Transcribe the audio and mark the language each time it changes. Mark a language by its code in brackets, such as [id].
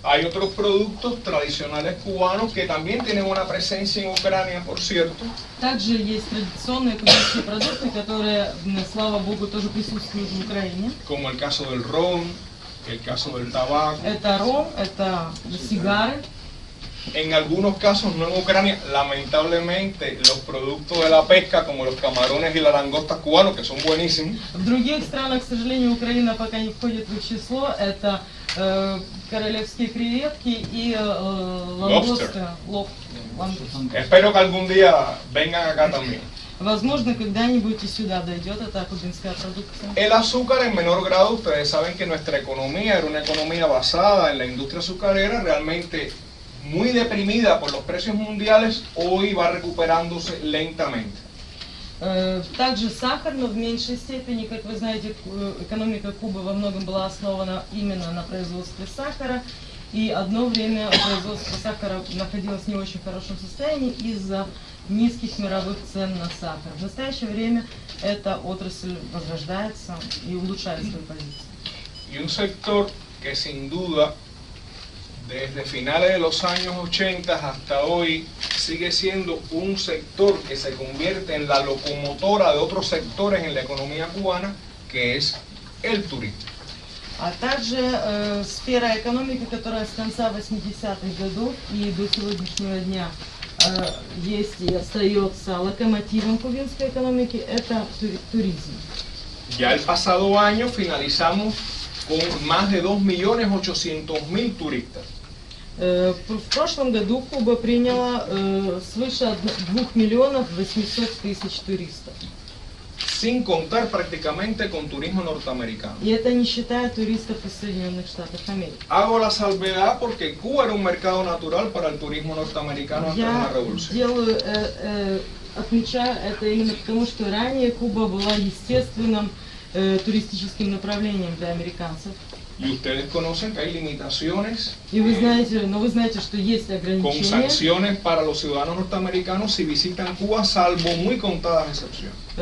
[es] Hay otros productos tradicionales cubanos que también tienen una presencia en Ucrania, por cierto. [ru] Также есть традиционные кубинские продукты, которые, слава богу, тоже присутствуют в Украине. [es] Como el caso del ron, el caso del tabaco. [ru] Это ром, это сигары. [es] En algunos casos, no en Ucrania, lamentablemente los productos de la pesca, como los camarones y las langostas cubanos, que son buenísimos. [ru] В других странах, к сожалению, Украина пока не входит в их число. Это королевские креветки и лангосты. [es] Espero que algún día vengan acá también. [ru] Возможно, когда-нибудь и сюда дойдет эта кубинская продукция. [es] El azúcar en menor grado, ustedes saben que nuestra economía era una economía basada en la industria azucarera, realmente muy deprimida por los precios mundiales, hoy va recuperándose lentamente. [ru] Также сахар, но в меньшей степени, как вы знаете, экономика Кубы во многом была основана именно на производстве сахара, и одно время производство сахара находилось в не очень хорошем состоянии из-за низких мировых цен на сахар. В настоящее время эта отрасль возрождается и улучшает свою позицию. [es] Y un sector que sin duda desde finales de los años 80 hasta hoy sigue siendo un sector que se convierte en la locomotora de otros sectores en la economía cubana, que es el turismo. [ru] А также сфера экономики, которая с конца 80-х годов и до сегодняшнего дня есть и остается локомотивом кубинской экономики, это туризм. [es] Ya el pasado año finalizamos con más de 2.800.000 turistas. [ru] В прошлом году Куба приняла свыше 2 миллионов 800 тысяч туристов. [es] Sin contar prácticamente con turismo norteamericano. [ru] И это не считая туристов из Соединенных Штатов Америки. [es] Hago la salvedad porque Cuba era un mercado natural para el turismo norteamericano antes de la revolución. [ru] Отмечаю это именно потому, что ранее Куба была естественным туристическим направлением для американцев. [es] Y ustedes conocen que hay limitaciones [ru] И вы знаете, что есть [es] con [ru] ограничения. [es] sanciones para los ciudadanos norteamericanos si visitan Cuba, salvo muy contadas excepciones.